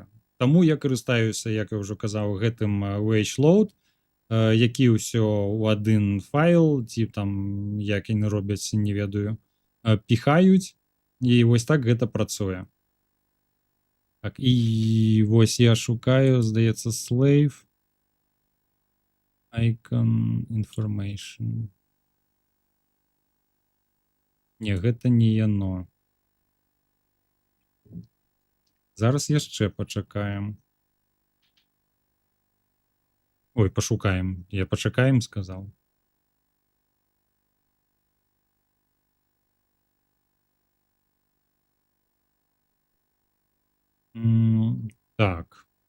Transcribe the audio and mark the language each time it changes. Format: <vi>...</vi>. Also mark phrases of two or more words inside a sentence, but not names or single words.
<be>Таму я карыстаюся, як я ўжо казаў, гэтым WageLoad, які ўсё ў адзін файл, ці там як яны робяць, не ведаю, піхаюць, і вось так гэта працуе. Так, і вось я шукаю, здаецца,</be> <en>slave icon information.</en> <be>Не, гэта не яно. Зараз яшчэ пачакаем. Ой, пашукаем. Я пачакаем сказаў. Так.</be>